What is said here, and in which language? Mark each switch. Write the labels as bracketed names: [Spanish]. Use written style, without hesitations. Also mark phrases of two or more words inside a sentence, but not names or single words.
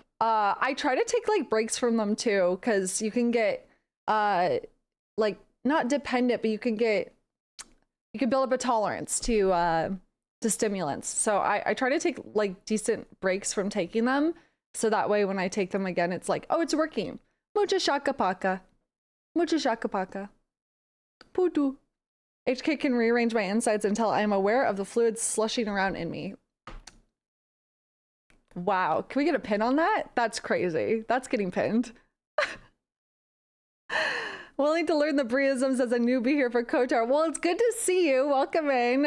[English] I try to take, like, breaks from them, too, because you can get, like, not dependent, but you can build up a tolerance to stimulants. So I try to take, like, decent breaks from taking them. So that way, when I take them again, it's like, oh, it's working. Mucha shaka paka. Mucha shaka paka. Pudu. HK can rearrange my insides until I am aware of the fluids slushing around in me. Wow. Can we get a pin on that? That's crazy. That's getting pinned. Willing to learn the Breeisms as a newbie here for KOTOR. Well, it's good to see you. Welcome in.